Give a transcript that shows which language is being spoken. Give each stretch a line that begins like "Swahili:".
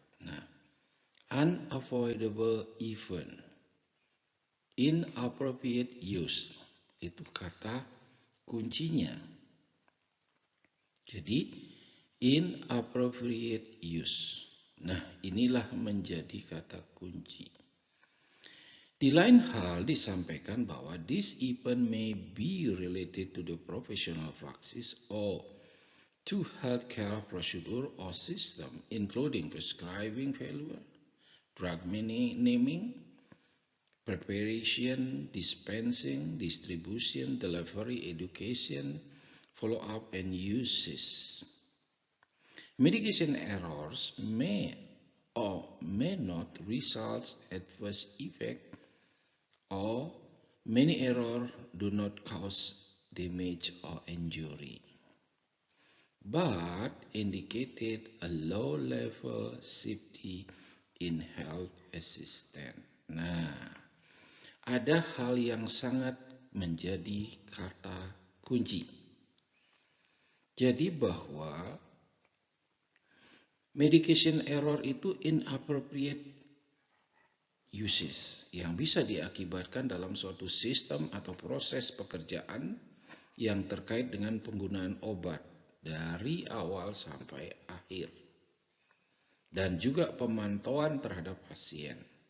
Indonesian: Nah, unavoidable event, inappropriate use, itu kata kuncinya. Jadi, inappropriate use. Nah, inilah menjadi kata kunci. Di lain hal disampaikan bahwa
English: this event may be related to the professional practice or to healthcare procedure or system, including prescribing failure, drug naming, preparation, dispensing, distribution, delivery, education, follow-up, and uses. Medication errors may or may not result adverse effect, or many errors do not cause damage or injury, but indicated a low level safety in health assistance.
Indonesian: Nah, ada hal yang sangat menjadi kata kunci. Jadi bahwa medication error itu inappropriate uses yang bisa diakibatkan dalam suatu sistem atau proses pekerjaan yang terkait dengan penggunaan obat dari awal sampai akhir, dan juga pemantauan terhadap pasien.